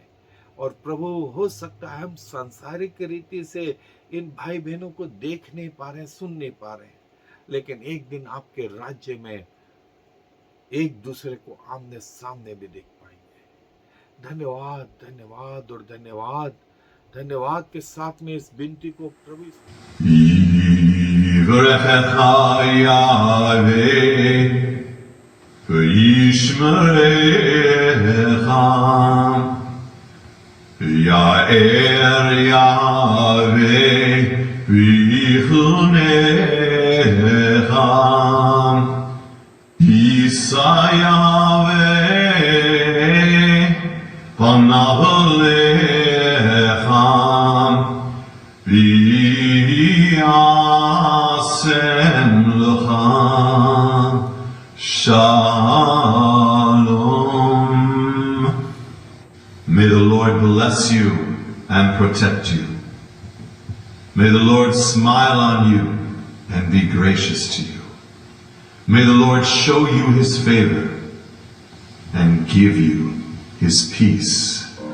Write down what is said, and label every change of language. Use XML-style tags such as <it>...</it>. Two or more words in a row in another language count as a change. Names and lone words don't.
<hi>और प्रभु, हो सकता है हम सांसारिक रीति से इन भाई बहनों को देख नहीं पा रहे, सुन नहीं पा रहे, लेकिन एक दिन आपके राज्य में एक दूसरे को आमने सामने भी देख पाएंगे। धन्यवाद, धन्यवाद और धन्यवाद। धन्यवाद के साथ में इस विनती को प्रभु</hi> <he>יאר יהוה ויחנך ישא יהוה פניו לך וישם לך שלום.</he> <en>May the Lord bless you and protect you. May the Lord smile on you and be gracious to you. May the Lord show you his favor and give you his peace.</en>